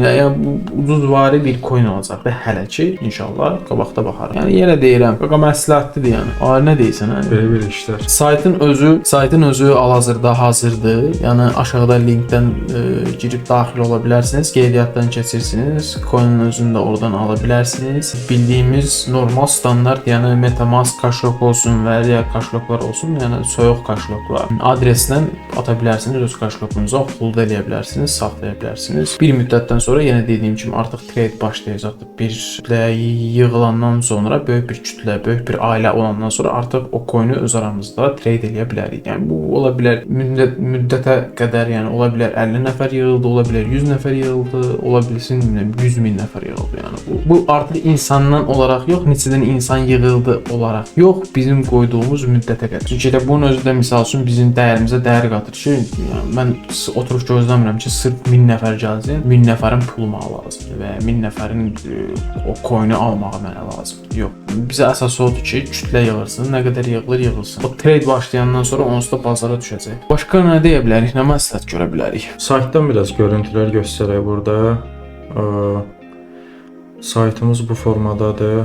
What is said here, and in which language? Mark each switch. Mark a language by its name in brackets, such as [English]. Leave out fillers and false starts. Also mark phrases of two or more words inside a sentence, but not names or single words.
[Azerbaijani] Yəni bu ucuzvari bir coin olacaqdır hələ ki, inşallah qabaqda baxarıq. Yəni yenə deyirəm, qaqa məsləhətlidir yəni. Ay nə deyirsən hə? Belə işlər. Saytın özü hal-hazırda hazırdır. Yəni aşağıda linkdən girib daxil ola bilərsiniz. Qeydiyyatdan keçirsiniz. Coin-in özünü də oradan ala bilərsiniz. Bildiyimiz normal standart, yəni MetaMask kaşlok olsun və ya kaşloklar olsun, yəni soyuq kaşloklar adresdən ata bilərsiniz, öz kaşlokunuza hold eləyə bilərsiniz, saxlaya bilərsiniz. Bir müddətdən sonra yenə dediyim kimi artıq trade başlayacaqdır. Bir kütlə yığılandan sonra, böyük bir kütlə, böyük bir ailə olandan sonra artıq o coin-i öz aramızda trade eləyə bilərik. Yəni bu ola bilər müddətə qədər, yəni ola bilər 50 nəfər yığıldı, ola bilər 100 nəfər yığıldı, ola bilsin 100 min nəfər yığıldı. Yəni bu artıq insandan olaraq yox, neçədən insan yığıldı olaraq yox, bizim qoyduğumuz müddətə qədər. Çünki də bunun özü də misal üçün bizim dəyərimizə dəyər qatır ki, yəni mən oturub gözləmirəm ki, sırf 1000 nəfər gəlsin, 1000 nəfərin pulu mənə lazımdır və 1000 nəfərin o coin-i almağı mənə lazımdır. Yox. Bizə əsas odur ki, kütlə yığılsın, nə qədər yığılsın. O trade başlayandan sonra onsuz da bazara düşəcək. Başqa nə deyə bilərik, nə məsləhət görə bilərik? Saytdan biraz görüntülər göstərək burada. Saytımız bu formadadır.